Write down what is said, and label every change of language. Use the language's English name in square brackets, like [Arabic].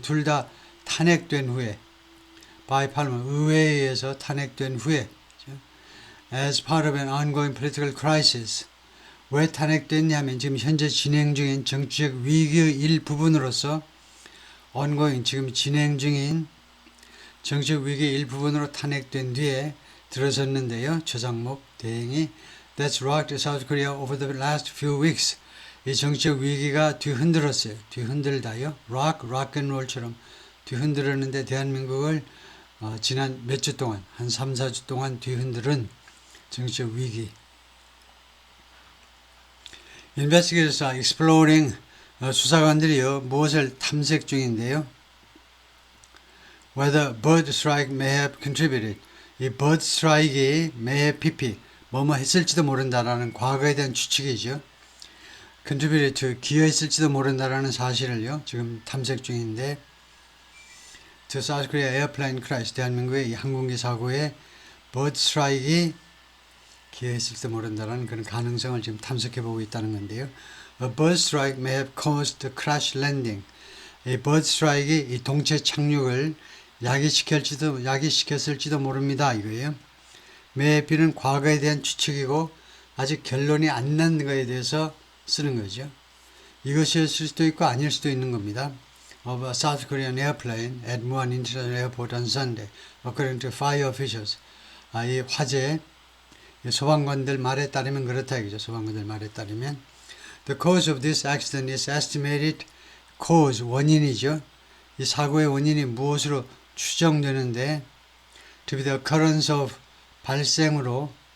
[Korean] 둘 다 탄핵된 후에 [English] by parliament [Korean] 의회에 의해서 탄핵된 후에 [English] as part of an ongoing political crisis [Korean] 왜 탄핵됐냐면 지금 현재 진행 중인 정치적 위기의 일부분으로서 [English] ongoing [Korean] 지금 진행 중인 정치적 위기의 일부분으로 탄핵된 뒤에 들어섰는데요. 최상목 대행이 [English] That's rocked South Korea over the last few weeks. [Korean] 이 정치적 위기가 뒤흔들었어요. 뒤흔들다요. [English] rock and roll [Korean] 처럼 뒤흔들었는데 대한민국을 지난 몇 주 동안 한 3, 4주 동안 뒤흔들은 정치적 위기. [English] Investigators are exploring [Korean] 수사관들이요 무엇을 탐색 중인데요. [English] Whether bird strike may have contributed. [Korean] 이 bird strike이 [English] may have PP [Korean] 뭐뭐 했을지도 모른다라는 과거에 대한 추측이죠. [English] contributed to [Korean] 기여했을지도 모른다라는 사실을요 지금 탐색 중인데 [English] to South Korea airplane crash [Korean] 대한민국의 이 항공기 사고에 bird strike이 기여했을지도 모른다라는 그런 가능성을 지금 탐색해 보고 있다는 건데요. [English] A bird strike may have caused the crash landing. [Korean] 이 bird strike이 이 동체 착륙을 야기시켰을지도 모릅니다. 이거예요. may have는 과거에 대한 추측이고 아직 결론이 안 난 거에 대해서 쓰는 거죠. 이것이었을 수도 있고 아닐 수도 있는 겁니다. [English] Of a South Korean airplane at Muan International Airport on Sunday, according to fire officials. [Korean] 이 화재 소방관들 말에 따르면 그렇다 이거죠. 소방관들 말에 따르면 [English] The cause of this accident is estimated cause [Korean] 원인이죠. 이 사고의 원인이 무엇으로 추정되는데 [English] to be the occurrence of [Korean] 발생으로